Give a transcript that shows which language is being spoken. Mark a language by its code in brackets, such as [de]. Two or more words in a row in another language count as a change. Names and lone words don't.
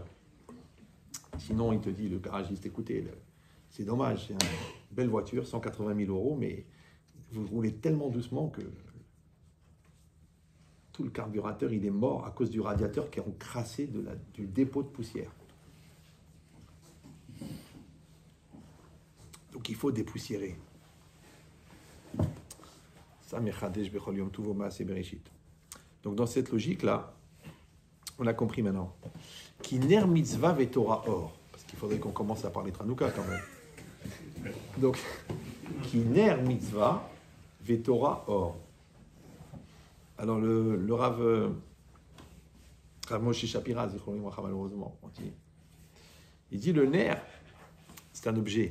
[fr] Sinon, il te dit, le garagiste, écoutez, c'est dommage, c'est une belle voiture, 180 000 €, mais vous roulez tellement doucement que tout le carburateur, il est mort à cause du radiateur qui est encrassé du dépôt de poussière. Donc il faut dépoussiérer. Ça, [he] מחדש בכל יום טוב ומעשה בראשית. [fr] Donc dans cette logique-là, on a compris maintenant. [he] כי נר מצוה ותורה אור. [fr] Parce qu'il faudrait qu'on commence à parler de Hanouka quand même. [he] Donc, כי נר מצוה ותורה אור. [fr] Alors le Rav Moshe Shapira, malheureusement, il dit le ner, c'est un objet.